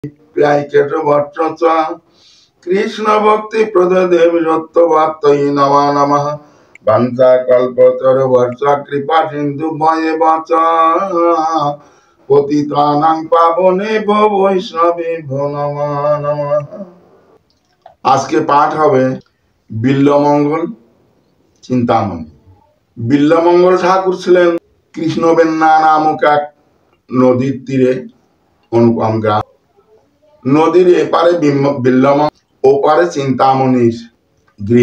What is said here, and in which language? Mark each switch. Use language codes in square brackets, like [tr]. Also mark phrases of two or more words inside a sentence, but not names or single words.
[sa] कृष्ण भक्ति प्रद देव सत्यवार्तये नमः नमः। वंशा कल्पतरुर्भश्च कृपा सिंधु भयेवच पतितानां पावनेभ्यो वैष्णवेभ्यो नमः नमः। [bn] আজকে পাঠ হবে বিল্বমঙ্গল চিন্তামণি। বিল্বমঙ্গল ঠাকুর ছিলেন কৃষ্ণবেন্না নামক এক নদীর তীরে অনুপম গ্রাম। নদীর এপারে বিল্বমঙ্গল, ওপারে চিন্তামণির গৃহ।